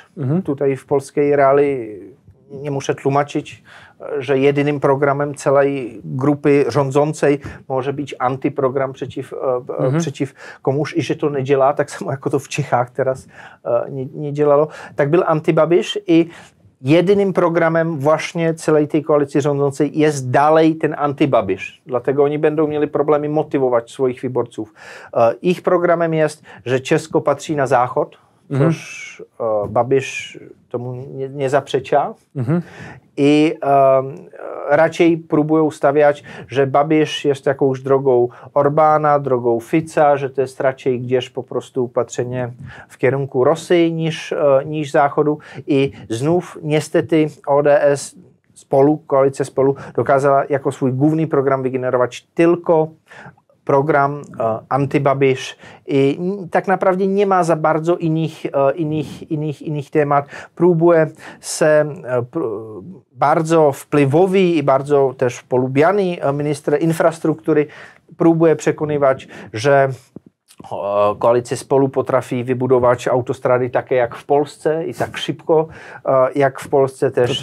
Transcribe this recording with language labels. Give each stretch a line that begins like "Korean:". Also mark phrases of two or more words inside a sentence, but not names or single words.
Polish: Tutaj w polskiej reali nie muszę tłumaczyć, że jedynym programem całej grupy rządzącej może być antyprogram przeciw komuś i że to nie działa, tak samo jako to w Czechach teraz nie działało. Tak był anti-Babiš i jedyným programem właśnie celej tej koalicji rządzącej jest dalej ten anti-Babiš. Dlatego oni będą mieli problemy motywować swoich wyborców. Ich programem jest, że
Czech: Česko patří na záchod,
Polish: což Babiš tomu nie zaprzecza. I raczej próbują stawiać, że Babiš jest jakąś drogą Orbána, drogą Fica, że to jest raczej gdzieś po prostu patrzenie w kierunku Rosji niż Záchodu. I znów niestety ODS koalicja Spolu dokázala jako swój główny program wygenerować tylko program anti-Babiš i tak naprawdę nie ma za bardzo innych temat. Próbuje se bardzo wpływowy i bardzo też polubiany minister infrastruktury próbuje przekonywać, że koalice Spolu potrafi vybudować autostrady také jak w Polsce i tak szybko jak w Polsce też.